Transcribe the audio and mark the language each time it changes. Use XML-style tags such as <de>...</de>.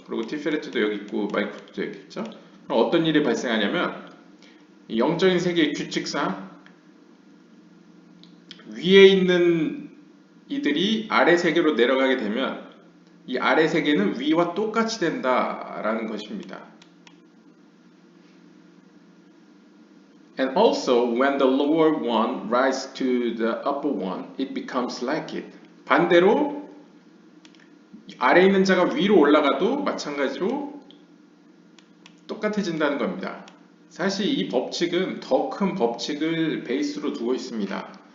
<ko>그리고 티페레트도 여기 있고 말쿠트도 여기 있죠. 그럼 어떤 일이 발생하냐면 영적인 세계의 규칙상 위에 있는 이들이 아래 세계로 내려가게 되면 이 아래 세계는 위와 똑같이 된다라는 것입니다.</ko> <en>And also, when the lower one rises to the upper one, it becomes like it.</en> <ko>반대로 아래에 있는 자가 위로 올라가도 마찬가지로 똑같아진다는 겁니다. 사실 이 법칙은 더 큰 법칙을 베이스로 두고 있습니다.</ko>